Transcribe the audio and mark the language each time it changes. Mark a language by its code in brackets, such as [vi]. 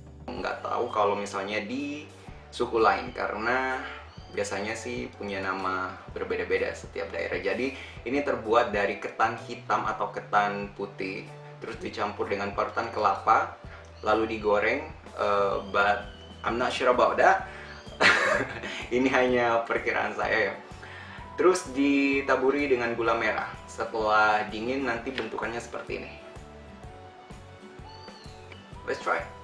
[id] Nggak tahu kalau misalnya di suku lain karena biasanya sih punya nama berbeda-beda setiap daerah. Jadi ini terbuat dari ketan hitam atau ketan putih, terus dicampur dengan parutan kelapa, lalu digoreng. [en] But I'm not sure about that. [id] Ini hanya perkiraan saya ya. Terus ditaburi dengan gula merah. Setelah dingin nanti bentukannya seperti ini. [en] Let's try.